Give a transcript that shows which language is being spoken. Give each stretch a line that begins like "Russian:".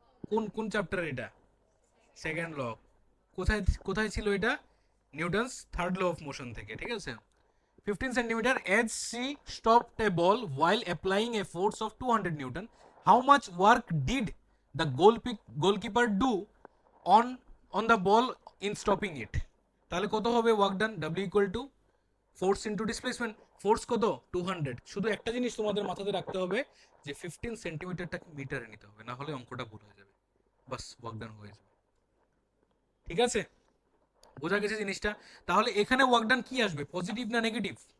Bangla: কোন কোন চ্যাপ্টার এটা? Second law. কোথায় কোথায় ছিল এটা? Newton's third law of motion থেকে। ঠিক আছে,
English: 15 centimetre as she stopped a ball while applying a force of 200 Newton. How much work did the goalkeeper do on on the ball in stopping it?
Bangla: তাহলে কত হবে work done?
English: W equal to force into displacement. Force কত? 200।
Bangla: শুধু একটা জিনিস তোমাদের মাথাতে রাখতে হবে যে 15 সেন্টিমিটারটাকে মিটারে নিতে হবে, না হলে অঙ্কটা ভুল হয়ে যাবে। বাস, ওয়ার্ক ডান হয়ে যাবে। ঠিক আছে, বোঝা গেছে জিনিসটা? তাহলে এখানে ওয়ার্ক ডান কি আসবে? পজিটিভ না নেগেটিভ?